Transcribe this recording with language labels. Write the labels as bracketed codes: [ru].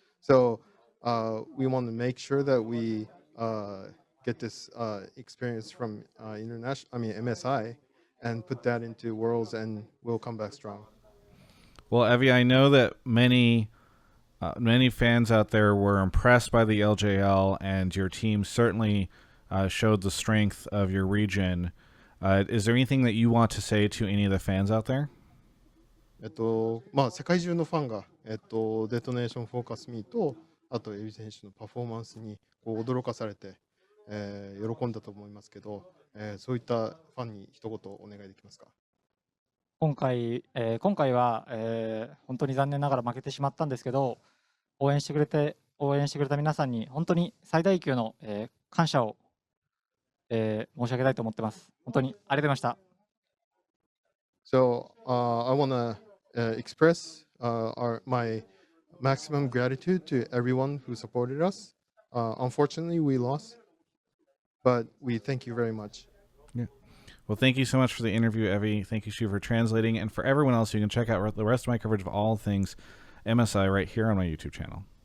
[en] So, we want to make sure that we get this experience from MSI, and put that into Worlds, and we'll come back strong. Well, Evie, I know that many fans out there were impressed by the LJL, and your team certainly showed the strength of your region. Is there anything that you want to say to any of the fans out there? [ja] まあ世界中のファンがデトネーションフォーカスミーとあとエビ選手のパフォーマンスにこう驚かされて、喜んだと思いますけど、そういったファンに一言お願いできますか？今回は、本当に残念ながら負けてしまったんですけど、応援してくれた皆さんに本当に最大級の、感謝を、申し上げたいと思ってます。本当にありがとうございました。 [en] So, I want to express my maximum gratitude to everyone who supported us. Unfortunately, we lost, but we thank you very much. Yeah. Well, thank you so much for the interview, Evie. Thank you, Shu, for translating. And for everyone else, you can check out the rest of my coverage of all things MSI right here on my YouTube channel.